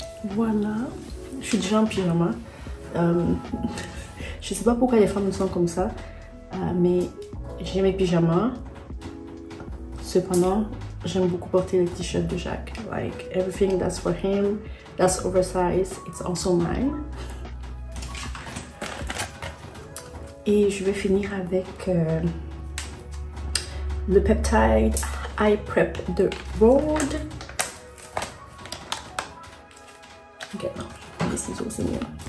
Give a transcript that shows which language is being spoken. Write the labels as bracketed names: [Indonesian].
[French] Voilà, je suis déjà en pyjama. Je sais pas pourquoi les femmes sont comme ça, mais j'ai mes pyjamas. Cependant, j'aime beaucoup porter les t-shirts de Jacques. [English] Like everything that's for him, that's oversized, it's also mine. [French] Et je vais finir avec le Peptide Eye Prep de Rhode. Ok, non, les ciseaux c'est mieux.